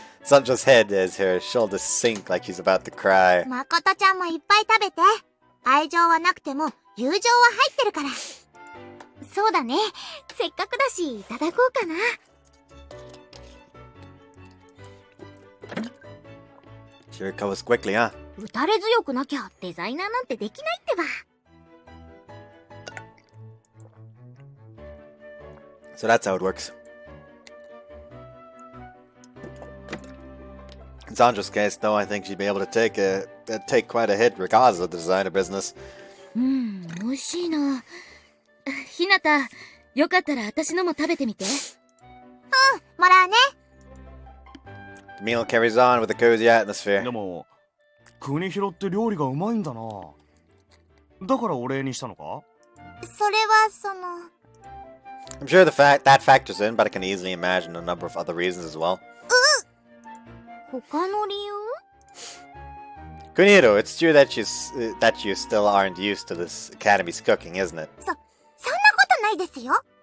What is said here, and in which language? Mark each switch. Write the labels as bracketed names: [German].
[English] Sanjo's head as her shoulders sink like she's about to cry. [Japanese] まことちゃんもいっぱい食べて。愛情はなくても友情は入ってるから。そうだね。せっかくだしいただこうかな。 [English] She recovers quickly, huh? [Japanese] 打たれ強くなきゃデザイナーなんてできないってば。 [English] So that's how it works. In Sanjo's case, though, I think she'd be able to take quite a hit regardless of the designer business. [Japanese] 美味しいな。ひなた、よかったら私のも食べてみて。もらうね。 [English] The meal carries on with a cozy atmosphere. [Japanese] でも、国広って料理がうまいんだな。だからお礼にしたのか？それはその。 [English] I'm sure that factors in, but I can easily imagine a number of other reasons as well. [Japanese] 他の理由？ [English] Kunito, it's true that you still aren't used to this academy's cooking, isn't it? [Japanese] そんなことないですよ。